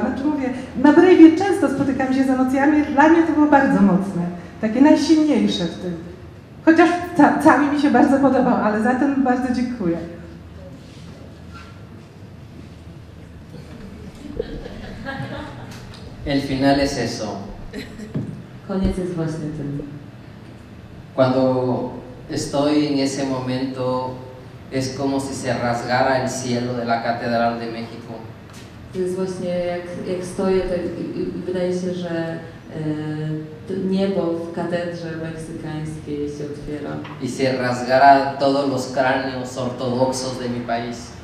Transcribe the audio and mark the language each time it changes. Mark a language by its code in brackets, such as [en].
[pl] Znaczy mówię, na Brejwie często spotykam się z emocjami, dla mnie to było bardzo mocne, takie najsilniejsze w tym. Chociaż cały mi się bardzo podobał, ale za ten bardzo dziękuję. [es] El final es eso. [pl] Koniec jest właśnie tym. [es] Cuando estoy en ese momento es como si se rasgara el cielo de la Catedral de México. [pl] To jest właśnie jak stoję, to wydaje się, że to niebo w katedrze meksykańskiej się otwiera. [es] Y se rasgara todos los cráneos ortodoxos de mi país.